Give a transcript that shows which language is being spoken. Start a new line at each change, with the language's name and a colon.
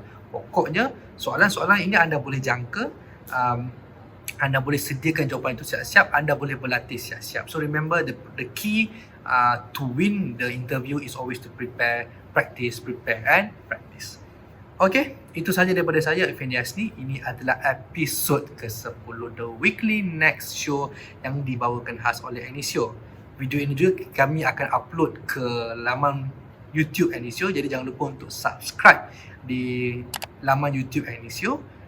Malay: Pokoknya soalan-soalan ini anda boleh jangka, anda boleh sediakan jawapan itu siap-siap, anda boleh berlatih siap-siap.
English: So remember, the key to win the interview is always to prepare, practice, prepare and practice.
Malay: Okay, itu sahaja daripada saya, Effendi Hasni. Ini adalah episod ke-10 The Weekly Next Show yang dibawakan khas oleh Agnisio. Video ini juga kami akan upload ke laman YouTube Agnisio, jadi jangan lupa untuk subscribe di laman YouTube Agnisio.